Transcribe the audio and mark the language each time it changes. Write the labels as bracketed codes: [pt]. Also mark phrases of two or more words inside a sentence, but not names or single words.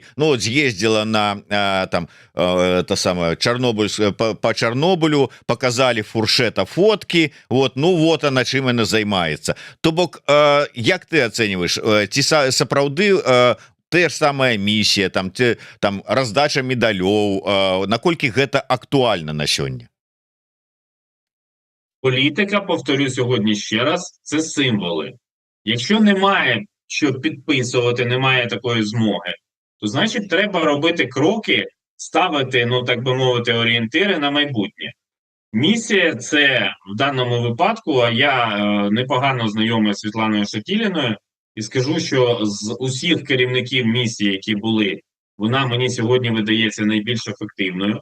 [be] Вот з'ездзіла на по Чарнобылю, показалі фуршета фоткі, [ru] вот она [be] чым яна займаецца. То бок, як ты ацэньваеш, ці сапраўды тая ж самая місія, там раздача медалёў, наколькі гэта актуальна на сёння? [uk] Політика, повторю сьогодні ще раз, це символи. Якщо немає що підписувати, немає такої змоги, то значить треба робити кроки, ставити, так би мовити, орієнтири на майбутнє. Місія – це в даному випадку, а я непогано знайомий з Світланою Шатіліною, і скажу, що з усіх керівників місії, які були, вона мені сьогодні видається найбільш ефективною.